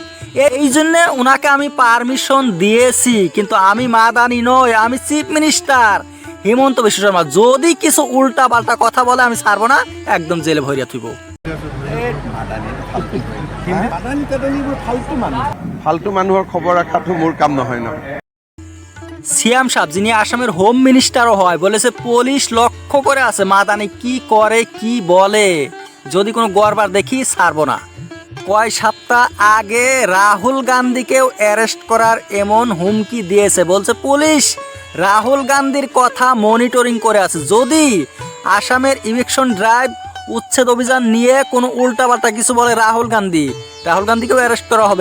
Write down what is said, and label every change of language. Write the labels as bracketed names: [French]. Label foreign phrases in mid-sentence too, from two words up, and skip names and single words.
[Bangla] এই জন্যে ওনাকে আমি পারমিশন দিয়েছি, কিন্তু আমি মাদানি নই, আমি [English] chief minister [Bangla] হিমন্ত বিশ্ব শর্মা। যদি কিছু উল্টা পাল্টা কথা বলে আমি ছাড়বো না, একদম জেলে ভরিয়া থইব। [Assamese] ফালতু মানুহৰ খবৰ ৰাখাটো মোৰ কাম নহয় ন। [Bangla] সিয়াম সাহেব, যিনি আসামের [English] home ministerও [Bangla] হয়, বলেছে পুলিশ লক্ষ্য করে আছে মাদানি কি করে কি বলে, যদি কোনো গড়বার দেখি ছাড়বো না। কয় সপ্তাহ আগে রাহুল গান্ধীকেও অ্যারেস্ট করার এমন হুমকি দিয়েছে, বলছে পুলিশ রাহুল গান্ধীর কথা মনিটরিং করে আছে, যদি আসামের [English] eviction drive [Bangla] উচ্ছেদ অভিযান নিয়ে কোনো উল্টাপাল্টা কিছু বলে রাহুল গান্ধীকেও অ্যারেস্ট করা হবে।